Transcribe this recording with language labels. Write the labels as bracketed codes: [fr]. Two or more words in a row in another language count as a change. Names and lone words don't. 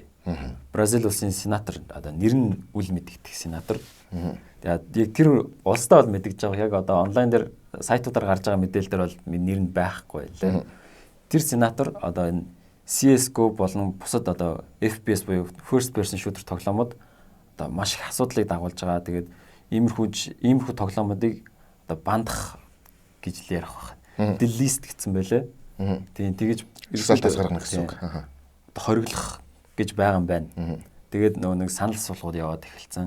[mn] Бразил улсын сенатор одоо нэр нь үл мэдэгдэх сенатор. Тэгээд яг тэр улстай бол мэдэгдэж байгаа. Яг одоо онлайн дээр сайтуудаар гарч байгаа мэдээлэл дээр бол нэр нь байхгүй лээ. Тэр сенатор одоо энэ CS:GO болон бусад одоо FPS буюу [en] first person shooter [mn] тоглоомод одоо маш их асуудлыг дагуулж байгаа. Тэгээд иймэрхүү тоглоомуудыг одоо бандах гэж л ярих байна. Delist гэсэн байлээ. Тийм тэгэж ерөөсөө гаргана гэсэн үг. Одоо хориглох гэж байгаа юм байна. Тэгээд нөгөө нэг санал суулгууд яваад эхэлсэн.